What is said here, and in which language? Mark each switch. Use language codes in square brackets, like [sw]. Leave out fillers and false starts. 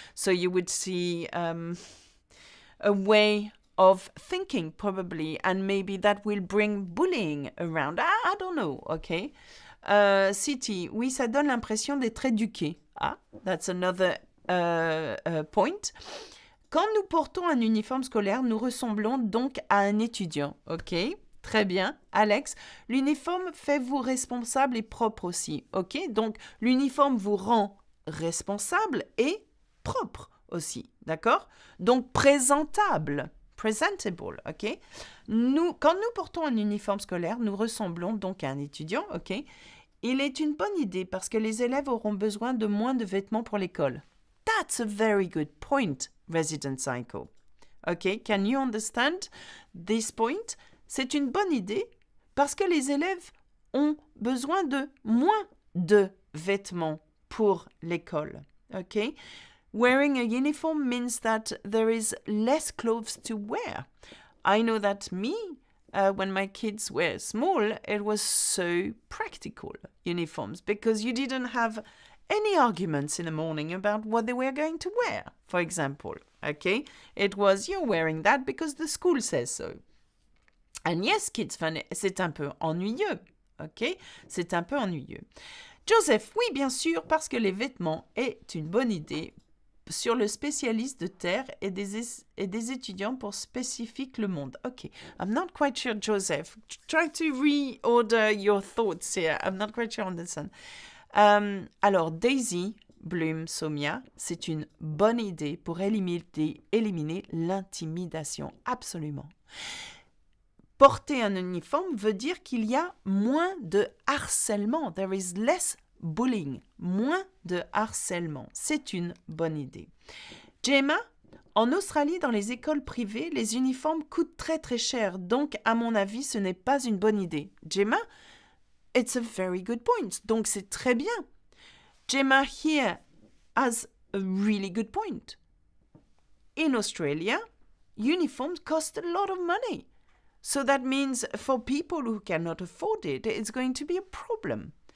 [en] So you would see a way of thinking, probably, and maybe that will bring bullying around. I don't know, okay? [fr] City, oui, ça donne l'impression d'être éduqué. Ah, that's another point. Quand nous portons un uniforme scolaire, nous ressemblons donc à un étudiant, ok? Très bien. Alex, l'uniforme fait vous responsable et propre aussi, ok? Donc, l'uniforme vous rend responsable et propre aussi, d'accord? Donc, présentable. Presentable, ok? Quand nous portons un uniforme scolaire, nous ressemblons donc à un étudiant, ok? Il est une bonne idée parce que les élèves auront besoin de moins de vêtements pour l'école. [en] That's a very good point, Resident Psycho. Ok, can you understand this point? [fr] C'est une bonne idée parce que les élèves ont besoin de moins de vêtements pour l'école, ok? [en] Wearing a uniform means that there is less clothes to wear. I know that me, when my kids were small, it was so practical, uniforms, because you didn't have any arguments in the morning about what they were going to wear, for example. Okay? It was, you're wearing that because the school says so. [fr] And yes, kids fun, c'est un peu ennuyeux. Ok? C'est un peu ennuyeux. Joseph, oui, bien sûr, parce que les vêtements est une bonne idée sur le spécialiste de terre et des étudiants pour spécifique le monde. [en] Ok, I'm not quite sure, Joseph. Try to reorder your thoughts here. I'm not quite sure on this one. [fr] Alors, Daisy, Bloom, Somia, c'est une bonne idée pour éliminer l'intimidation. Absolument. Porter un uniforme veut dire qu'il y a moins de harcèlement. [en] There is less bullying. Moins de harcèlement. [fr] C'est une bonne idée. Gemma, en Australie, dans les écoles privées, les uniformes coûtent très très cher. Donc, à mon avis, ce n'est pas une bonne idée. [en] Gemma, it's a very good point. Donc, c'est très bien. Gemma here has a really good point. In Australia, uniforms cost a lot of money. So that means for people who cannot afford it, it's going to be a problem.